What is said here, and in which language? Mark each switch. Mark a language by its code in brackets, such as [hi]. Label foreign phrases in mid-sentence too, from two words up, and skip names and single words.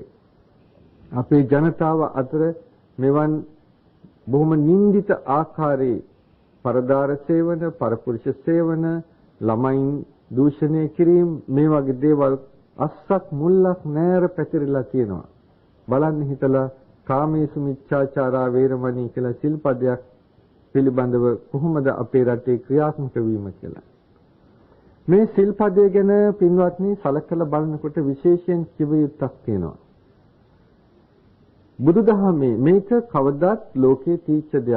[si] අපේ ජනතාව අතර මෙවන් බොහොම නින්දිත ආකාරයේ පරදාර සේවන, පරපුරුෂ සේවන, ළමයින් දූෂණය කිරීම මේ වගේ දේවල් අස්සක් මුල්ලක් නැර පැතිරලා තියෙනවා. බලන්න හිතලා [pi] කාමේසු මිච්ඡාචාරා වේරමණී [si] කියලා සිල්පදයක් පිළිබඳව කොහොමද අපේ රටේ ක්‍රියාත්මක වීම කියලා. මේ සිල්පදය ගැන පින්වත්නි සලකලා බලනකොට විශේෂයෙන් කිව යුත්තක් තියෙනවා. බුදුදහමේ මේක කවදාත් ලෝකේ තීච්ඡ දෙයක්.